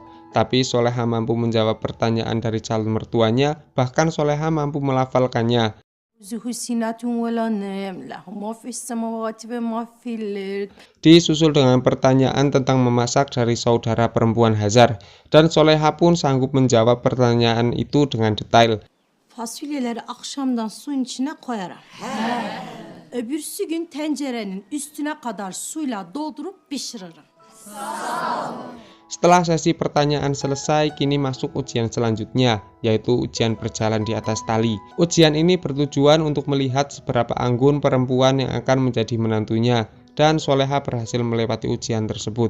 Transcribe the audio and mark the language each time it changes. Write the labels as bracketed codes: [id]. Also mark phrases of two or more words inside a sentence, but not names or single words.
[id] Tapi Soleha mampu menjawab pertanyaan dari calon mertuanya, bahkan Soleha mampu melafalkannya. Disusul dengan pertanyaan tentang memasak dari saudara perempuan Hazar, dan Soleha pun sanggup menjawab pertanyaan itu dengan detail. [tr] Fasulyeleri akşamdan suyun içine koyarım. Öbürsü gün tencerenin üstüne kadar suyla doldurup pişiririm. [id] Setelah sesi pertanyaan selesai, kini masuk ujian selanjutnya, yaitu ujian berjalan di atas tali. Ujian ini bertujuan untuk melihat seberapa anggun perempuan yang akan menjadi menantunya, dan Soleha berhasil melewati ujian tersebut.